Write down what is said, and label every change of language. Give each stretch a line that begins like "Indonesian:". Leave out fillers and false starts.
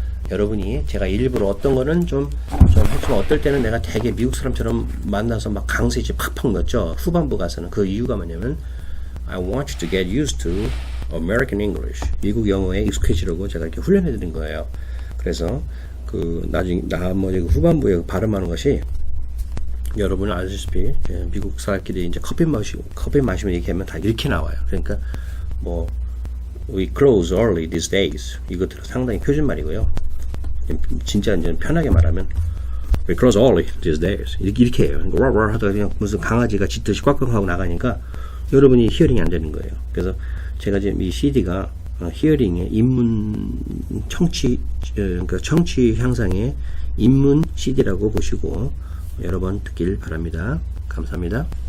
Korean: 여러분이 제가 일부러 어떤 거는 좀 했지만 어떨 때는 내가 되게 미국 사람처럼 만나서 막 강세지 팍팍 넣었죠. 후반부 가서는 그 이유가 뭐냐면
English: I want you to get used to American English.
Korean: 미국 영어에 익숙해지려고 제가 이렇게 훈련해 드린 거예요. 그래서 그 나중에 후반부에 발음하는 것이 여러분은 아시다시피 미국 사람끼리 이제 커피 마시면 얘기하면 다 이렇게 나와요. 그러니까 뭐
English: we close early these days
Korean: 이것들은 상당히 표준말이고요. 진짜 이제 편하게 말하면
English: we close early these days
Korean: 이렇게 해요. 그러니까 하다가 그냥 무슨 강아지가 짖듯이 꽉꽉하고 나가니까 여러분이 히어링이 안 되는 거예요. 그래서 제가 지금 이 CD가 히어링의 입문 그러니까 청취 향상의 입문 CD라고 보시고 여러 번 듣길 바랍니다. 감사합니다.